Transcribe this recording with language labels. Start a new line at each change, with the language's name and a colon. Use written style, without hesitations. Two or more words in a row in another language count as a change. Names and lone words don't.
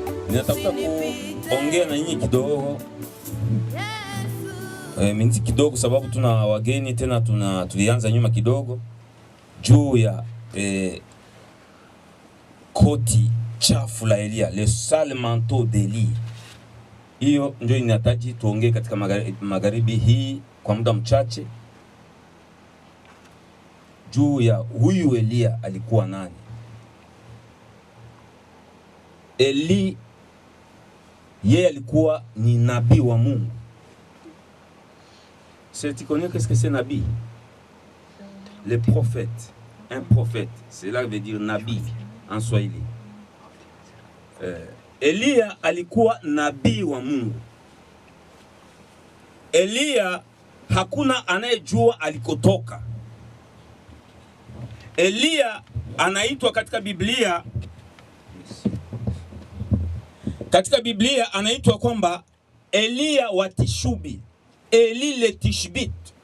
Swahili: Ninatafuta kuongea na nyinyi kidogo. Minti kidogo sababu tuna wageni tena tulianza nyuma kidogo juu ya koti chafu la Elia,
French: le sale manteau d'Eli.
Swahili: Hiyo ndio inahitaji tuongee katika magharibi hii kwa muda mchache juu ya huyu Elia alikuwa nani. Eli yeye alikuwa ni nabii wa Mungu.
French: Tu connais qu'est-ce que c'est nabi? Le prophète. Un prophète. Cela veut dire nabi en Swahili.
Swahili: Elia alikuwa nabii wa Mungu. Elia hakuna anayejua alikotoka. Elia anaitwa katika Biblia anaitwa kwamba Elia wa Tishubi, Eli
French: le Tishbit.